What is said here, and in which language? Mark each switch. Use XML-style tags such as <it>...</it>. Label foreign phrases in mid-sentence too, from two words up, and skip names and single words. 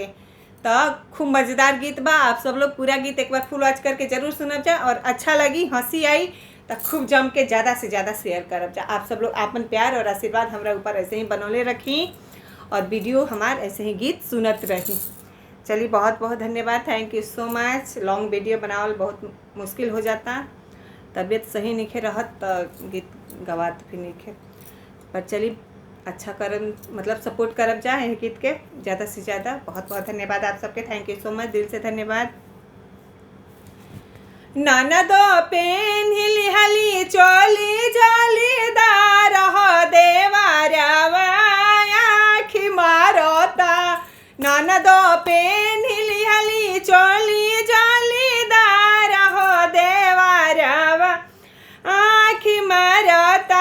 <bho>तो खूब मज़ेदार गीत बा। आप सब लोग पूरा गीत एक बार</bho> <en>full watch</en> <bho>करके जरूर सुनब जा, और अच्छा लगी, हंसी आई तो खूब जम के ज़्यादा से ज़्यादा शेयर करब जा। आप सब लोग अपन प्यार और आशीर्वाद हमारा ऊपर ऐसे ही बनौले रखी, और वीडियो हमार ऐसे ही गीत सुनत रही। चलिए, बहुत बहुत धन्यवाद,</bho> <en>thank you so much. long video</en> <bho>बनावल बहुत मुश्किल हो जाता, तबीयत सही नहीं रहत तो गीत गवात भी नहीं। पर चलिए, अच्छा करम मतलब सपोर्ट करब जा है गीत के ज़्यादा से ज़्यादा। बहुत बहुत धन्यवाद आप सबके,</bho> <en>thank you so much,</en> <bho>दिल से धन्यवाद। ननदो पेन्हिली हली चोली जालीदार हो देवारवा आखी मारोता। ननदो पेन्हिली हली चोली जालीदार हो देवारवा आखी मारोता।</bho>